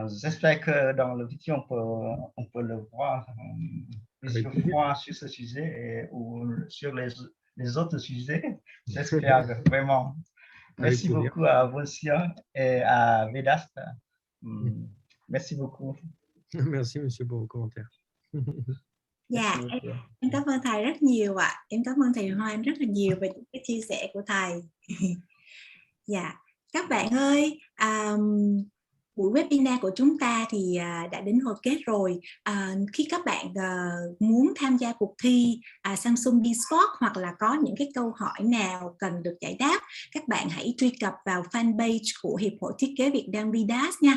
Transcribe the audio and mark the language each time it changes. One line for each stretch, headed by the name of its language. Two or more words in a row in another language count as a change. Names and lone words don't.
French: J'espère que dans le futur, on peut le voir plusieurs fois sur ce sujet ou sur les autres sujets. J'espère vraiment. Avec Merci plaisir. beaucoup à vous aussi et à VDAS. Merci beaucoup. Merci, monsieur, pour vos commentaires.
Vietnamese: Dạ,
French: Merci beaucoup.
Vietnamese: em cảm ơn thầy rất nhiều ạ. Em cảm ơn thầy Hoan rất là nhiều về những cái chia sẻ của thầy. Dạ, các bạn ơi, buổi webinar của chúng ta thì đã đến hồi kết rồi. Khi các bạn muốn tham gia cuộc thi Samsung Bsport hoặc là có những cái câu hỏi nào cần được giải đáp, các bạn hãy truy cập vào fanpage của Hiệp hội Thiết kế Việt Nam VDAS nha.